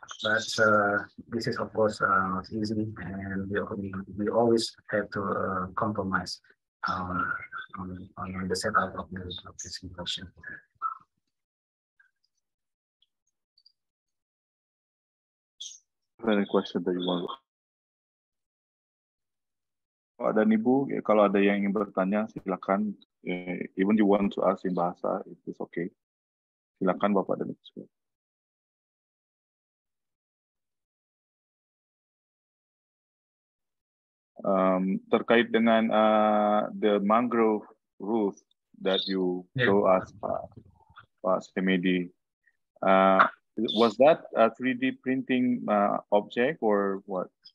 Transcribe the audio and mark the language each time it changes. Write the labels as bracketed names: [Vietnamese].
[English] But this is of course not easy, and we always have to compromise on the setup of this simulation. Any question that you want [Indonesian] Pak dan Ibu, kalau ada yang ingin bertanya, silakan. [English] Even you want to ask in bahasa, it is okay. [Indonesian] Silakan Bapak dan Ibu. Terkait dengan [English] the mangrove route that you show us, Pak Semedi, was that a 3D printing object or what?